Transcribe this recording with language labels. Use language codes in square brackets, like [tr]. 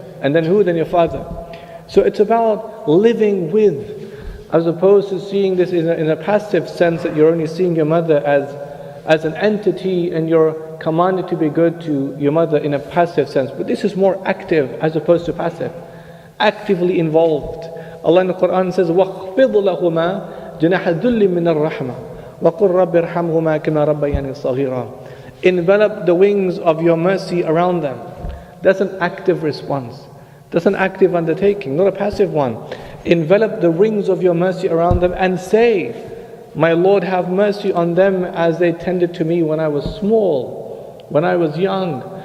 [en] And then who? Then your father. So it's about living with, as opposed to seeing this in a passive sense that you're only seeing your mother as an entity and you're commanded to be good to your mother in a passive sense, but this is more active as opposed to passive. Actively involved. [ar] Allah in the Quran says, وَخْفِضْ لَهُمَا جَنَاحَ الذُّلِّ مِنَ الرَّحْمَةِ وَقُلْ رَبِّ ارْحَمْهُمَا كَمَا رَبَّيَانِي صَغِيرًا. [en] Envelop the wings of your mercy around them. That's an active response. That's an active undertaking, not a passive one. Envelop the wings of your mercy around them and say, my Lord, have mercy on them as they tended to me when I was small, when I was young.